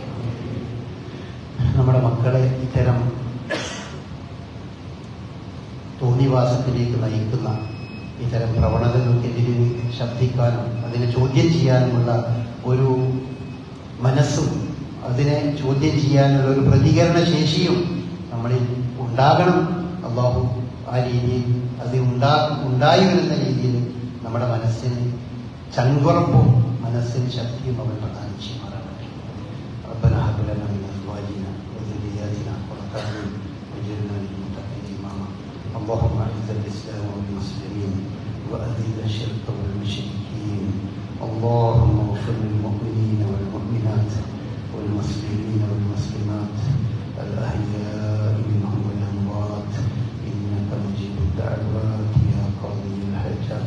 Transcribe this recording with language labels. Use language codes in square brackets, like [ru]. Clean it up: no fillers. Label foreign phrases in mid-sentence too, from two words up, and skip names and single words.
[ml] നമ്മുടെ മക്കളെ ഇത്തരം തോന്നിവാസത്തിലേക്ക് നയിക്കുന്ന ഇത്തരം പ്രവണതകൾക്കെതിരെ ശബ്ദിക്കാനും അതിനെ ചോദ്യം ചെയ്യാനുമുള്ള ഒരു മനസ്സും അതിനെ ചോദ്യം ചെയ്യാനുള്ള ഒരു പ്രതികരണ ശേഷിയും നമ്മളിൽ ഉണ്ടാകണം. അള്ളാഹു ആ രീതിയിൽ അത് ഉണ്ടായി വരുന്ന രീതിയിൽ നമ്മുടെ മനസ്സിന് ചങ്കുറപ്പും മനസ്സിന് ശക്തിയും അവൻ പ്രദാനം ചെയ്യുമാറാകട്ടെ. [ar] ربنا هب لنا من ازواجنا وذرياتنا قرة اعين واجعلنا للمتقين اماما. اللهم اعز الاسلام والمسلمين واذل الشرك والمشركين. اللهم اغفر للمؤمنين والمؤمنات والمسلمين والمسلمات الأحياء منهم والأموات إنك مجيب الدعوات يا قاضي الحاجات.